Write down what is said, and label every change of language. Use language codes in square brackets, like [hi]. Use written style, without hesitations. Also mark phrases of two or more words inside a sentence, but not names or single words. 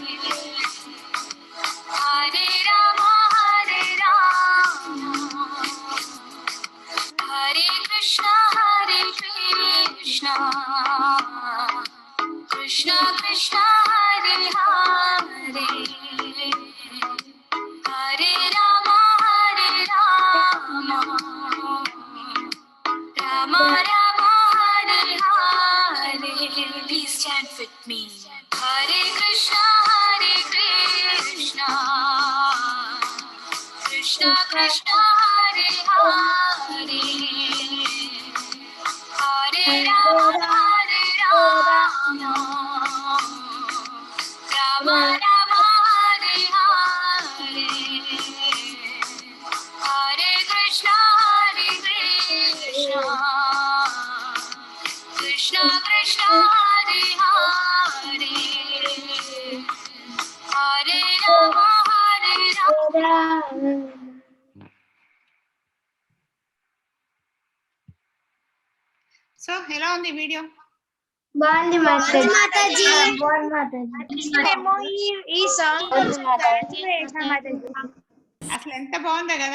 [en] Hare Rama, Hare Krishna, Krishna Krishna Hare Hare, Hare Rama, Rama Rama Hare Hare. Please chant with me. Hare Krishna, Krishna Krishna Hare Hare, Hare Rama, Rama Rama Hare Hare, Hare Krishna, Krishna Krishna Hare Hare, Hare Rama, [te] So ఎలా ఉంది వీడియో? బాగుంది మాతాజీ. మాతాజీ. మేము ఈ సాంగ్ అసలు ఎంత బాగుందో కదా.